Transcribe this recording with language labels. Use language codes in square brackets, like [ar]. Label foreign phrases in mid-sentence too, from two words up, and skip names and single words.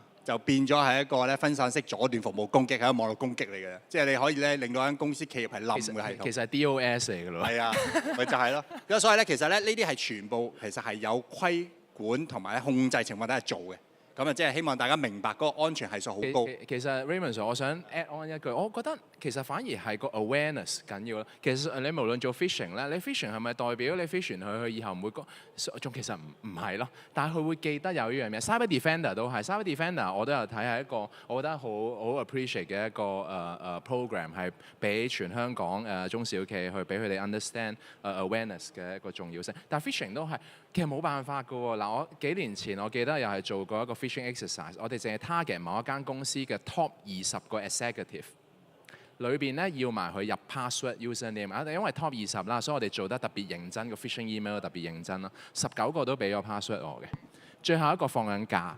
[yue] 就變咗係一個咧分散式阻斷服務攻擊，係一個網絡攻擊嚟嘅。即係你可以咧令到間公司企業係冧嘅系統。其實係 DOS 嚟㗎咯。係啊，咪就係咯。咁所以咧，其實咧呢啲係全部其實係有規管同埋咧控制情況底下做嘅。咁啊，即係希望大家明白嗰個安全係數好高。其實 Raymond Sir， 我想 [en] add on [yue] 一句，我覺得其實反而係個 awareness 緊要咯。其實你無論做 phishing 咧，你 phishing 係咪代表你 phishing 佢以後唔會仲其實唔係咯，但係佢會記得有呢樣嘢。Cyber Defender 都係 Cyber Defender， 我都有睇係一個我覺得好 appreciate 嘅一個program， 係俾全香港中小企去俾佢哋 [en] understand awareness [yue] 嘅一個重要性。但係 phishing 都係其實冇辦法㗎喎。嗱，我幾年前我記得又係做過一個 [en] phishing exercise， [yue] 我哋淨係 target 某一間公司嘅 top 20個 executive， 裏邊咧要埋佢入 [en] password username [yue] 啊，因為 top 20啦，所以我哋做得特別認真，個 [en] phishing email [yue] 特別認真啦，19個都俾咗 password 我嘅，最後一個放緊假，